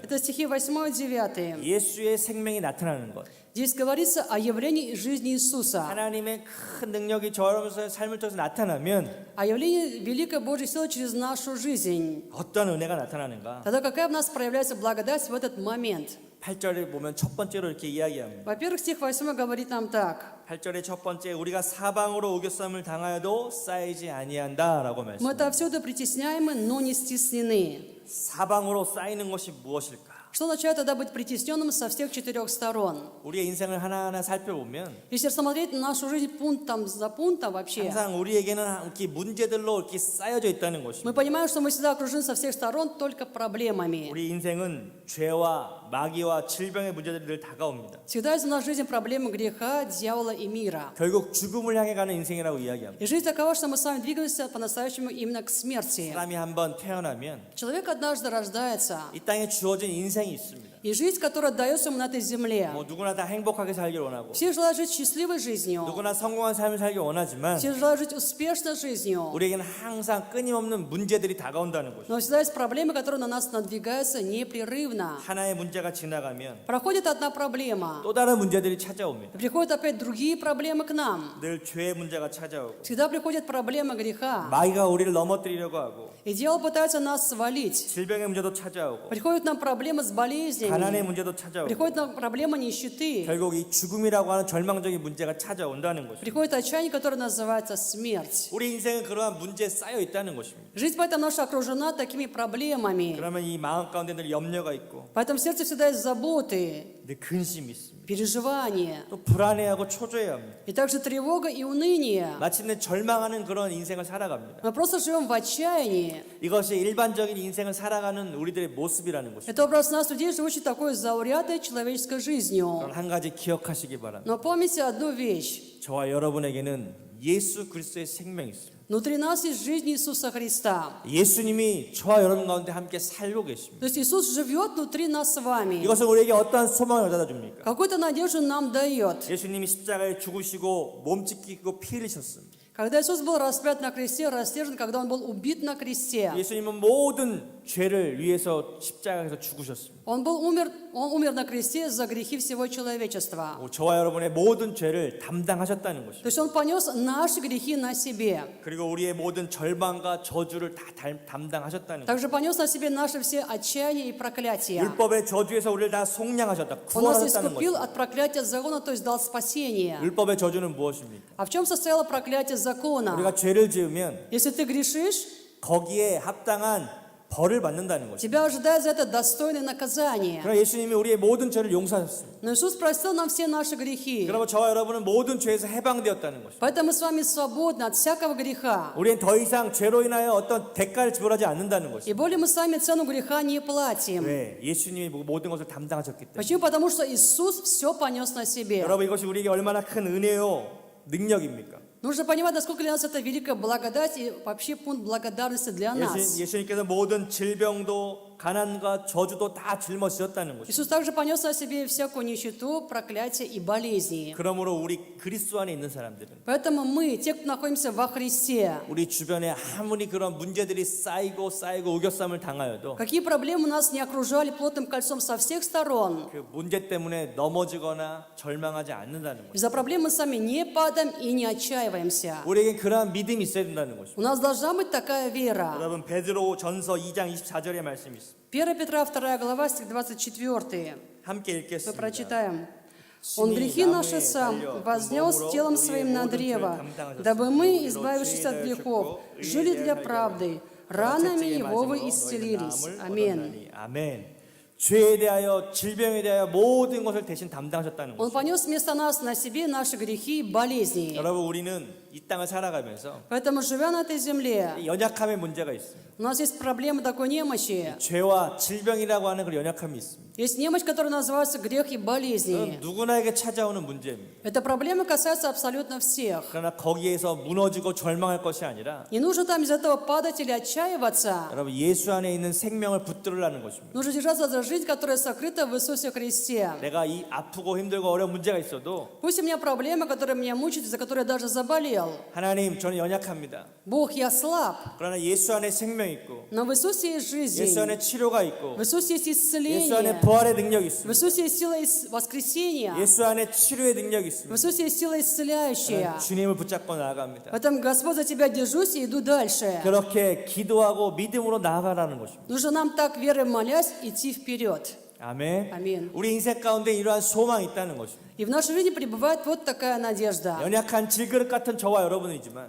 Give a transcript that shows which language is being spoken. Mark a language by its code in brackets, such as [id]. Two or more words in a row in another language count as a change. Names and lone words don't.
[ru] Это стихи 8 и 9. [ko] 예수의 생명이 나타나는 것, [ru] Здесь говорится о явлении жизни Иисуса, [ko] 하나님의 큰 능력이 저 여러분의 삶을 통해서 나타나면 [ru] о явлении великой Божьей силы через нашу жизнь. [ko] 어떤 은혜가 на타나는가? [ru] Тогда какая в нас проявляется благодать в этот момент? [ko] 8절에 보면 첫 번째로 이렇게 이야기합니다. [ru] Во-первых, стих 8 говорит нам так. [ko] 8절의 첫 번째, 우리가 사방으로 우겨쌈을 당하여도 쌓이지 아니한다라고 [ru] Мы [ko] 말씀합니다. [ru] отовсюду притесняемы, но не стеснены. [ko] 사방으로 쌓이는 것이 무엇일까? [ru] Что означает тогда быть притесненным со всех 4 сторон? [ko] 우리의 인생을 하나하나 살펴보면 [ru] Если рассмотреть нашу жизнь пунктом за пунктом вообще, [ko] 항상 우리에게는 이렇게 문제들로 이렇게 쌓여져 있다는 [ru] мы [ko] 것입니다. [ru] понимаем, что мы всегда окружены со всех сторон только проблемами. [ko] 우리 인생은 죄와 마귀와 질병의 문제들이 늘 다가옵니다. [ru] Всегда есть у нас в жизни проблемы греха, дьявола и мира. [ko] 결국 죽음을 향해 가는 인생이라고 이야기합니다. [ru] И жизнь такова, что мы с вами двигаемся по-настоящему именно к смерти. [ko] 사람이 한번 태어나면 [ru] Человек однажды рождается, [ko] 이 땅에 주어진 인생이 있습니다. [ru] и жизнь, которая дается ему на этой земле. [ko] 뭐 누구나 다 행복하게 살길 원하고 [ru] Все желают жить счастливой жизнью. [ko] 누구나 성공한 삶을 살길 원하지만 [ru] Все желают жить успешной жизнью. [ko] 우리에게는 항상 끊임없는 문제들이 다가온다는 것입니다. [ru] Но всегда есть проблемы, которые на нас надвигаются непрерывно. [ko] 하나의 문제가 지나가면 [ru] Проходит одна проблема, [ko] 또 다른 문제들이 찾아옵니다. [ru] приходят опять другие проблемы к нам. [ko] 늘 죄의 문제가 찾아오고 [ru] Всегда приходит проблема греха. [ko] 마귀가 우리를 넘어뜨리려고 하고 [ru] И дьявол пытается нас свалить. [ko] 질병의 문제도 찾아오고 [ru] Приходит нам проблема с [ko] 가난의 [ru] болезнями. [ko] 문제도 찾아오고 [ru] Приходит нам проблема нищеты. [ko] 결국 이 죽음이라고 하는 절망적인 문제가 찾아온다는 것입니다. [ru] Приходит отчаяние, которое называется смерть. [ko] 우리 인생은 그러한 문제에 쌓여 있다는 것입니다. [ru] Жизнь поэтому наша окружена такими проблемами. [ko] 그러면 이 마음 가운데 늘 염려가 있고 [ru] Поэтому в сердце всегда есть заботы, [ko] 늘 근심이 있습니다. [ru] переживания. [ko] 또 불안해하고 초조해합니다. [ru] И также тревога и уныние. [ko] 마침내 절망하는 그런 인생을 살아갑니다. [ru] Мы просто живем в отчаянии. [ko] 이것이 일반적인 인생을 살아가는 우리들의 모습이라는 것입니다. [ru] Это образ нас, людей, живущих такой заурядной человеческой жизнью. [ko] 그럼 한 가지 기억하시기 바랍니다. [ru] Но помните одну вещь. [ko] 저와 여러분에게는 예수 그리스도의 생명이 있습니다. [ru] Внутри нас есть жизнь Иисуса Христа. [ko] 예수님이 저와 여러분 가운데 함께 살고 계십니다. [ru] То есть Иисус живет внутри нас с вами. [ko] 이것은 우리에게 어떠한 소망을 가져다 줍니까? [ru] Какую-то надежду нам дает. [ko] 예수님이 십자가에 죽으시고 몸 찢기고 피 흘리셨습니다. [ru] Когда Иисус был распят на кресте, растержен, когда Он был убит на кресте, [ko] 예수님은 모든 죄를 위해서 십자가에서 죽으셨습니다. [ru] Он умер на кресте за грехи всего человечества. [ko] 저와 여러분의 모든 죄를 담당하셨다는 [ru] То [ko] 것입니다. [ru] есть Он понес наши грехи на себе. [ko] 그리고 우리의 모든 절망과 저주를 다 담당하셨다는 것입니다. [ru] Также понес на себе наши все отчаяния и проклятия. [ko] 율법의 저주에서 우리를 다 속량하셨다. [ru] Он нас [ko] 구원하셨다는 [ru] искупил [ko] 것입니다. [ru] от проклятия закона, то есть дал спасение. [ko] 율법의 저주는 무엇입니까? [ru] А в чем состояло проклятие закона? [ko] 우리가 죄를 지으면 [ru] Если ты грешишь, [ko] 거기에 합당한 벌을 받는다는 것입니다. [ru] тебя ожидает за это достойное наказание. [ko] 그러나 예수님이 우리의 모든 죄를 용서하셨습니다. [ru] Но Иисус простил нам все наши грехи. [ko] 그러면 저와 여러분은 모든 죄에서 해방되었다는 것입니다. [ru] Поэтому мы с вами свободны от всякого греха. [ko] 우리는 더 이상 죄로 인하여 어떤 대가를 지불하지 않는다는 [ru] И [ko] 것입니다. [ru] более мы с вами цену греха не платим. [ko] 왜? 예수님이 모든 것을 담당하셨기 때문에. [ru] Почему? Потому что Иисус все понес на себе. [ko] 여러분 이것이 우리에게 얼마나 큰 은혜요 능력입니까? [ru] Нужно понимать, насколько для нас это великая благодать и вообще пункт благодарности для нас. [ko] 예수님께서 모든 질병도 가난과 저주도 다 짊어지셨다는 것입니다. [ru] Иисус также понес на себе всякую нищету, проклятие и болезни. [ko] 그러므로 우리 그리스도 안에 있는 사람들은 [ru] Поэтому мы, те, кто находимся во Христе, [ko] 우리 주변에 아무리 그런 문제들이 쌓이고 우겨쌈을 당하여도 [ru] какие проблемы нас не окружали плотным кольцом со всех сторон, [ko] 그 문제 때문에 넘어지거나 절망하지 않는다는 것입니다. [ru] из-за проблем мы сами не падаем и не отчаиваемся. [ko] 우리에게 그러한 믿음이 있어야 된다는 것입니다. [ru] У нас должна быть такая вера. [ko] 여러분 베드로 전서 2장 24절의 말씀이 있습니다. [ru] 1 Петра 2 глава, стих 24. [ko] 함께 [ru] Мы [ko] 읽겠습니다. [ru] прочитаем. Он грехи наши сам вознес телом своим на древо, дабы мы, избавившись от грехов, жили для правды. Ранами Его вы исцелились. Аминь. [ko] 아멘. 죄에 대하여 질병에 대하여 모든 것을 대신 담당하셨다는 [ru] Он [ko] 것입니다. [ru] понес вместо нас на себе наши грехи и болезни. [ko] 여러분 우리는 이 땅을 살아가면서 [ru] Поэтому, живя на этой земле, [ko] 이 연약함의 문제가 있습니다. [ru] у нас есть проблема такой немощи. [ko] 죄와 질병이라고 하는 그런 연약함이 있습니다. [ru] Есть немощь, которая называется грех и [ko] 그건 [ru] болезни. [ko] 누구나에게 찾아오는 문제입니다. [ru] Эта проблема касается абсолютно всех. [ko] 그러나 거기에서 무너지고 절망할 것이 아니라 [ru] Не нужно там из этого падать или отчаиваться. [ko] 여러분 예수 안에 있는 생명을 붙들으라는 것입니다. [ru] Нужно держаться за жизнь, которая сокрыта в Иисусе Христе. [ko] 내가 이 아프고 힘들고 어려운 문제가 있어도 [ru] Пусть у меня проблема, которая меня мучает, за которой я даже заболел. [ko] 하나님 저는 연약합니다. [ru] Бог, я слаб, [ko] 그러나 예수 안에 생명이 있고 [ru] но в Иисусе есть жизнь. [ko] 예수 안에 치료가 있고 [ru] В Иисусе есть [ko] 예수 안에 [ru] исцеление. [ko] 부활의 능력이 [ru] В [ko] 있습니다. [ru] Иисусе есть сила воскресения. [ko] 예수 안에 치료의 능력이 [ru] В [ko] 있습니다. [ru] Иисусе есть сила исцеляющая. [ko] 저는 주님을 붙잡고 나아갑니다. [ru] Поэтому, Господь, за Тебя держусь и иду дальше. [ko] 그렇게 기도하고 믿음으로 나아가라는 것입니다. [ru] Нужно нам так, верой молясь, идти вперед. [ko] 아멘. 아멘. 우리 인생 가운데 이러한 소망이 있다는 것입니다. [ru] И в нашей жизни пребывает вот такая надежда. [ko] 연약한 질그릇 같은 저와 여러분이지만